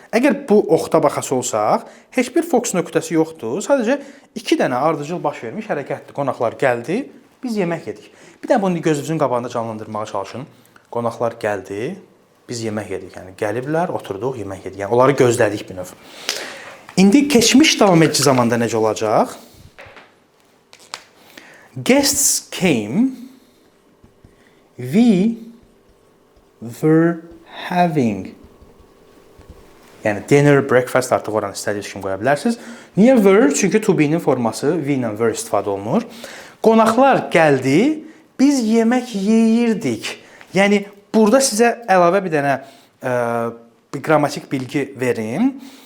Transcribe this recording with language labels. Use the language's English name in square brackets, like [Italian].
[Azerbaijani] Əgər bu oxta baxası olsaq, heç bir fokus nöqtəsi yoxdur. Sadəcə 2 dənə ardıcıl baş vermiş hərəkətdir. Qonaqlar gəldi, biz yemək yedik. Bir də bunu gözünüzün qabağında canlandırmağa çalışın. Qonaqlar gəldi, biz yemək yedik. Yəni, gəliblər, oturduq, yemək yedik. Yəni, onları gözlədik bir növ. İndi keçmiş davam edici zamanda necə olacaq? [English] Guests came, we were having. [Azerbaijani] Yəni, dinner, breakfast artıq oranı istədiyiniz kimi qoya bilərsiniz. Niyə were? Çünki to be'nin forması we ilə were istifadə olunur. Qonaqlar gəldi, biz yemək yeyirdik. Yəni, burada sizə əlavə bir dənə bir qrammatik bilgi verim.